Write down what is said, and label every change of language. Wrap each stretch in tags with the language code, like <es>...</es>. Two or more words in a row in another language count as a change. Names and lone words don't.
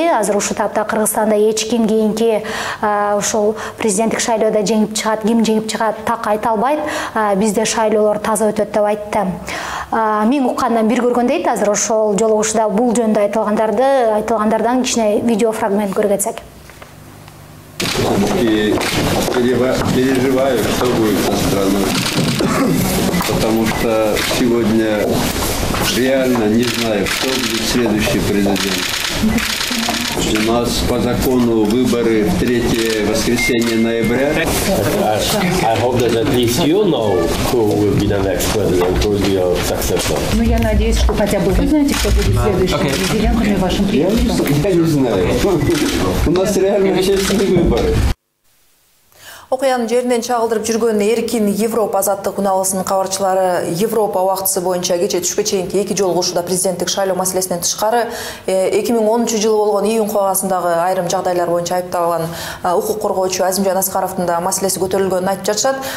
<ky>Азыр ушул тапта Кыргызстанда эч ким кийинки ушул президенттик шайлоодо жеңип чыгат, ким жеңип чыгат так айта албайт. Бизде шайлоолор таза өтөт деп айтты. Мен уккандан бир көргөн дейт. Азыр ошол жолугушууда бул жөнүндө айтылгандардан кичине видеофрагмент көрө кетсек.</ky> <ru>Переживаю, что будет со страной, потому что сегодня реально не знаю, кто будет следующий президент. У нас по закону выборы в 3 воскресенье ноября.</ru> <en>I hope that at least you know who will be the next president, who will be your successor.</en> <ru>Ну, я надеюсь, что хотя бы вы знаете, кто будет следующим президентом и вашим преемником. Я не знаю. У нас реально честные выборы.</ru> <ky>Окуянын жеринен чагылдырып жүргөн эркин Европа азаттык уналысынын кабарчылары Европа убактысы боюнча кече түшкө чейинки эки жолугушууда президенттик шайлоо маселесинен тышкары 2010 жылы болгон июнь окугасындагы айрым жагдайлар боюнча айыпталган укук коргоочу Азимжан Аскаровдун да маселеси көтөрүлгөнүн айтып жатышат.</ky>